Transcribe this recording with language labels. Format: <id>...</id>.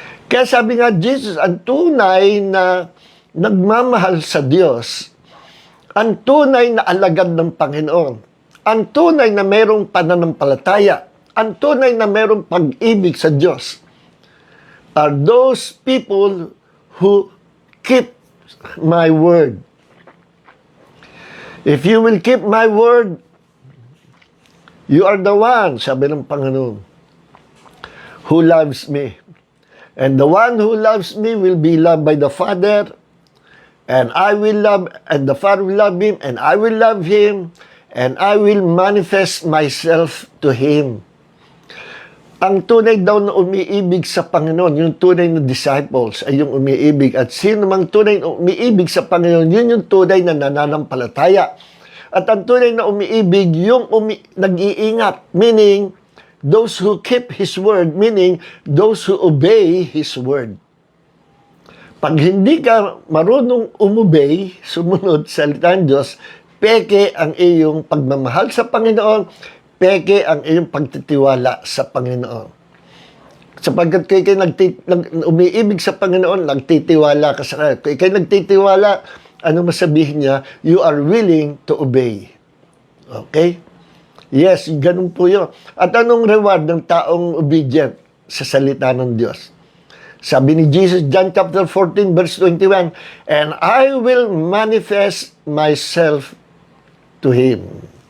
<tl>Kaya sabi nga Jesus, ang tunay na nagmamahal sa Diyos, ang tunay na alagad ng Panginoon, ang tunay na mayroong pananampalataya, ang tunay na mayroong pag-ibig sa Diyos,</tl> <en>are those people who keep my word. If you will keep my word, you are the one,</en> <tl>sabi ng Panginoon,</tl> <en>who loves me. And the one who loves me will be loved by the Father, and I will love, and the Father will love him, and I will love him, and I will manifest myself to him.</en> <tl>Ang tunay daw na umiibig sa Panginoon, yung tunay na disciples ay yung umiibig. At sino mang tunay na umiibig sa Panginoon, yun yung tunay na nananampalataya. At ang tunay na umiibig, yung nag-iingat,</tl> <en>meaning, those who keep His word, meaning, those who obey His word.</en> <tl>Pag hindi ka marunong umobey, sumunod sa salita ng Diyos, peke ang iyong pagmamahal sa Panginoon, peke ang iyong pagtitiwala sa Panginoon. Sapagkat kung ikay umiibig sa Panginoon, nagtitiwala ka sa Kanya. Kung ikay nagtitiwala, ano masabihin niya?</tl> <en>You are willing to obey. Okay?</en> <tl>Yes, ganun po yun. At anong reward ng taong obedient sa salita ng Diyos? Sabi ni Jesus,</tl> <en>John chapter 14, verse 21, and I will manifest myself to him.</en>